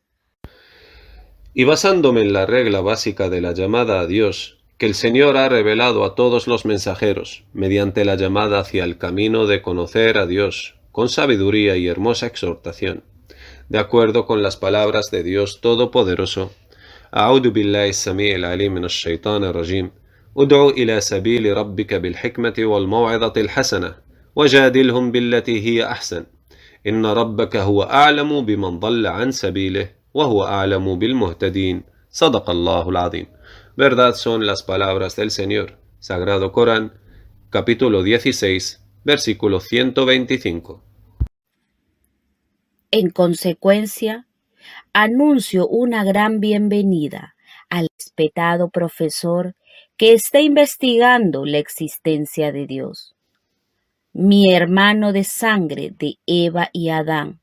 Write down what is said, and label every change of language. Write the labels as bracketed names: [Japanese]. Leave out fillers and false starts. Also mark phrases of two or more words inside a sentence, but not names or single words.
[Spanish] y basándome en la regla básica de la llamada a Dios, que el Señor ha revelado a todos los mensajeros, mediante la llamada hacia el camino de conocer a Dios, con sabiduría y hermosa exhortación, de acuerdo con las palabras de Dios Todopoderoso: [Arabic] أعوذ بالله السميع العليم من الشيطان الرجيم ادع إلى سبيل ربك بالحكمة والموعظة الحسنة وجادلهم بالتي هي أحسن إن ربك هو أعلم بمن ضل عن سبيله وهو أعلم بالمهتدين صدق الله العظيم. [Spanish] Verdad son las palabras del Señor. Sagrado Corán, capítulo 16, versículo 125. En consecuencia, anuncio una gran bienvenida al respetado profesor que está investigando la existencia de Dios, mi hermano de sangre de Eva y Adán.